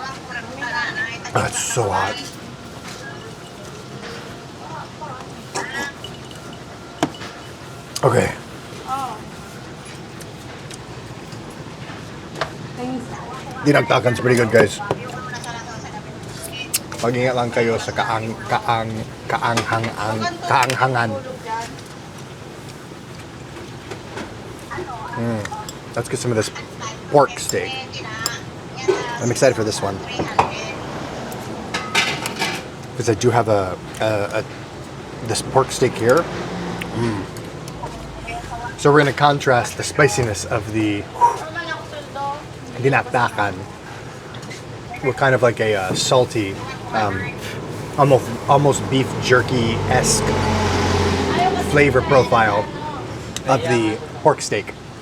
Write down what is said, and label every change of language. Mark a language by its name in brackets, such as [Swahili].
[English] Oh, it's so hot. Okay. Dinagdakan's pretty good, guys. [Filipino] Mag-ingat lang kayo sa kaanghangan. [English] Let's get some of this pork steak. I'm excited for this one because I do have this pork steak here. So we're going to contrast the spiciness of the dinakdakan with kind of like a salty, almost beef jerky-esque flavor profile of the pork steak.